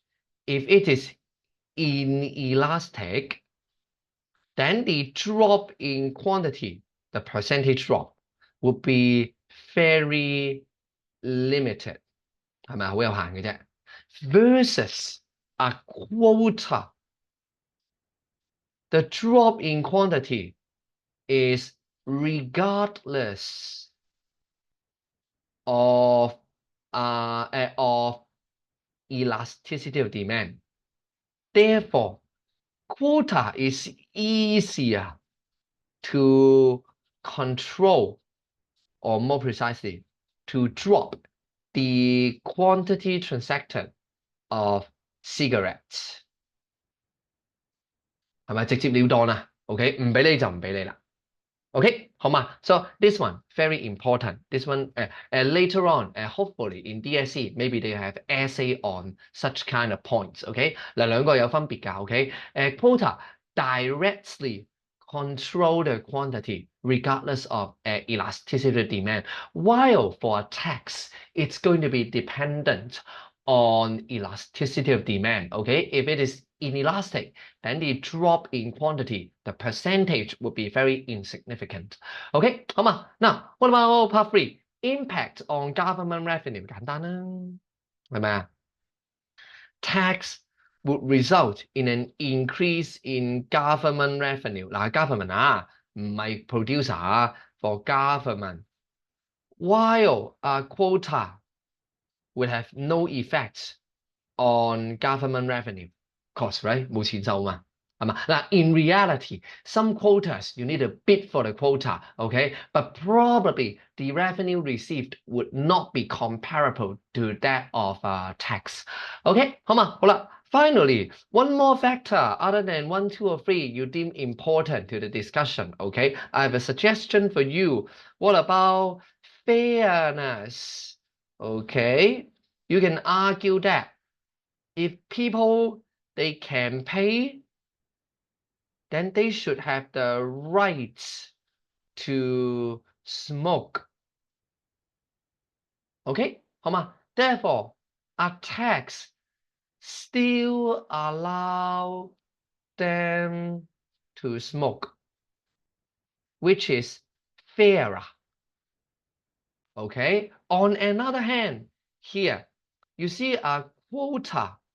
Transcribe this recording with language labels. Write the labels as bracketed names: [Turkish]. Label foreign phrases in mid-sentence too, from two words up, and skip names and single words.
[English] If it is inelastic, then the drop in quantity, the percentage drop, would be very limited. [Cantonese] 係咪好有限嘅啫 [English] ？Versus a quota, the drop in quantity is regardless of elasticity of demand. Therefore, quota is easier to control, or more precisely, to drop the quantity transacted of cigarettes. [Cantonese] 係咪直接了當啊 ？OK， 唔俾你就唔俾你啦。OK， 好嘛 ？ [English] So this one very important. This one later on, hopefully in DSE, maybe they have essay on such kind of points. OK， [Cantonese] 嗱兩個有分別㗎。 [English] OK， quota directly control the quantity regardless of elasticity of demand, while for a tax, it's going to be dependent on elasticity of demand. Okay, if it is inelastic, then the drop in quantity, the percentage would be very insignificant. Okay, 好嘛？ Now, what about part 3? Impact on government revenue [Cantonese] 簡單啦，係咪啊？ [English] Tax would result in an increase in government revenue. Now, government 唔係 producer for government. While a quota would have no effect on government revenue. Cost, right? [Cantonese] 冇錢收嘛，係嘛？ [English] 嗱 in reality, some quotas you need to bid for the quota, okay? But probably the revenue received would not be comparable to that of tax. Okay, [Cantonese] 好嘛？好啦。 [English] Finally, one more factor other than 1, 2, or 3 you deem important to the discussion, okay? I have a suggestion for you. What about fairness? Okay, you can argue that if people, they can pay, then they should have the rights to smoke. [Cantonese] Okay, 好嘛？ [English] Therefore, a tax still allow them to smoke, which is fairer. Okay, on another hand, here, you see a quota.